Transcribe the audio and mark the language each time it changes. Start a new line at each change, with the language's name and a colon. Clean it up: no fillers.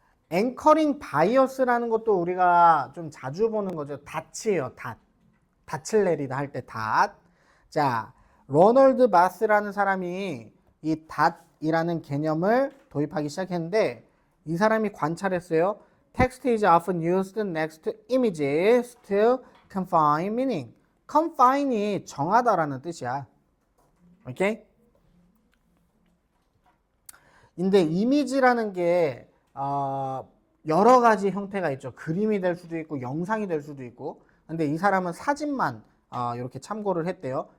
Korean: 앵커링 바이어스라는 것도 우리가 좀 자주 보는 거죠. 닷이에요. 닷을 내리다 할 때 닷. 자, 로널드 바스라는 사람이 이 닷이라는 개념을 도입하기 시작했는데 이 사람이 관찰했어요.
English: Text is often used next to images to confine meaning.
Korean: confine이 정하다라는 뜻이야. 오케이? 근데 이미지라는 게 여러 가지 형태가 있죠. 그림이 될 수도 있고 영상이 될 수도 있고. 근데 이 사람은 사진만 이렇게 참고를 했대요.